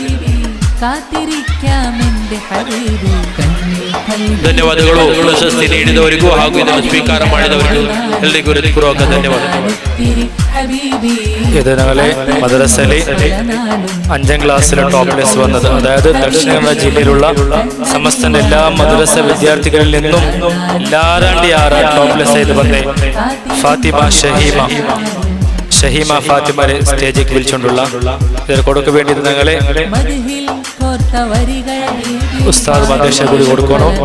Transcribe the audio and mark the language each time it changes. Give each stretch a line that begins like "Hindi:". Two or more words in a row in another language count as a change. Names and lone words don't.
Kannada: ಧನ್ಯವಾದಗಳು. ಪ್ರಶಸ್ತಿ ನೀಡಿದವರಿಗೂ ಹಾಗೂ ಇದನ್ನು ಸ್ವೀಕಾರ ಮಾಡಿದವರಿಗೂ ಎಲ್ಲರಿಗೂ ಹೃತ್ಪೂರ್ವಕ ಧನ್ಯವಾದಗಳು.
Malayalam: ഇത് ഞങ്ങളെ മദ്രസയിലെ 5ാം ക്ലാസ്സിലെ
English: top list
Malayalam: വന്നത്, അതായത് ദക്ഷിണ കന്നഡ ജില്ലയിലുള്ള സമസ്ത എല്ലാ മദ്രസ വിദ്യാർത്ഥികളിൽ നിന്നും എല്ലാരാണ്ടി
English: top list
Malayalam: ചെയ്ത് വന്നേ ഫാത്തിമ ഷഹീമ ഫാത്തിമരെ സ്റ്റേജിലേക്ക് വിളിച്ചുകൊണ്ടുള്ള ഇതിന് കൊടുക്ക വേണ്ടി ഞങ്ങളെ ഉസ്താദ് മദ്രസ കൂടി കൊടുക്കണോ.